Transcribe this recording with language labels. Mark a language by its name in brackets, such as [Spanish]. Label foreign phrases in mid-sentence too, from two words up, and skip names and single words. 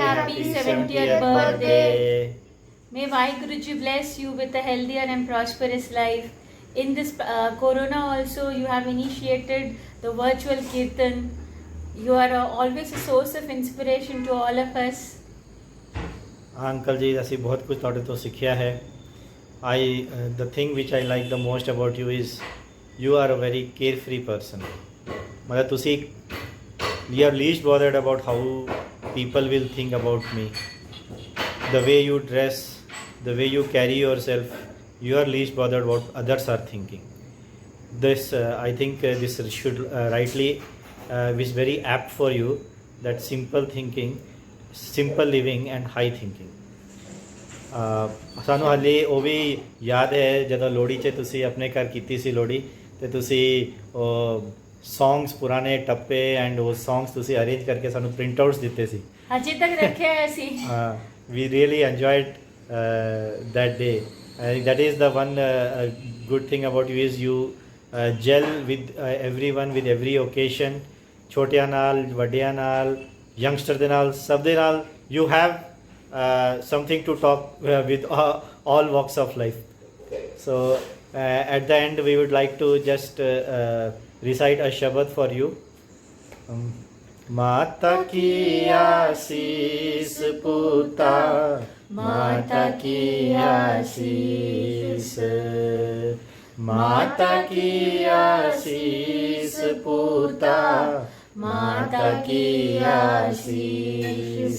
[English] happy happy 70th 70th birthday. May Vaheguru Ji bless you with a healthier and prosperous life. In this Corona also, you have initiated the virtual Kirtan. You are always a source of inspiration to all of us. [Punjabi] ਅੰਕਲ ਜੀ ਅਸੀਂ ਬਹੁਤ ਕੁਝ ਤੁਹਾਡੇ ਤੋਂ ਸਿੱਖਿਆ ਹੈ [English] the thing which I like the most about you is you are a very carefree person. [Punjabi] ਮਤਲਬ ਤੁਸੀਂ [English] you are least bothered about how people will think about me. The way you dress, the way you carry yourself, you are least bothered what others are thinking. This I think this should rightly is very apt for you, that simple thinking, simple living and high thinking. [Punjabi] ਸਾਨੂੰ ਹਾਲੇ ਉਹ ਵੀ ਯਾਦ ਹੈ ਜਦੋਂ ਲੋਹੜੀ 'ਚ ਤੁਸੀਂ ਆਪਣੇ ਘਰ ਕੀਤੀ ਸੀ ਲੋਹੜੀ ਤੇ ਤੁਸੀਂ ਸੌਂਗਸ ਪੁਰਾਣੇ ਟੱਪੇ ਐਂਡ ਉਹ ਸੌਂਗਸ ਤੁਸੀਂ ਅਰੇਂਜ ਕਰਕੇ ਸਾਨੂੰ [English] print outs [Punjabi] ਦਿੱਤੇ ਸੀ ਅਜੇ ਤੱਕ ਰੱਖਿਆ ਹੋਇਆ ਸੀ [English] we really enjoyed that day. I think that is the one good thing about you is you gel with everyone with every occasion, [Punjabi] ਛੋਟਿਆਂ ਨਾਲ ਵੱਡਿਆਂ ਨਾਲ youngster ਦੇ ਨਾਲ ਸਭ ਦੇ ਨਾਲ [English] you have something to talk with all walks of life. So at the end we would like to just recite a shabad for you. [Punjabi] ਮਾਤਾ ਕੀ ਆਸੀਸ ਪੁਤਾ, ਮਾਤਾ ਕੀ ਆਸੀਸ, ਮਾਤਾ ਕੀ ਆਸੀਸ ਪੁਤਾ, ਮਾਤਾ ਕੀ ਆਸੀਸ.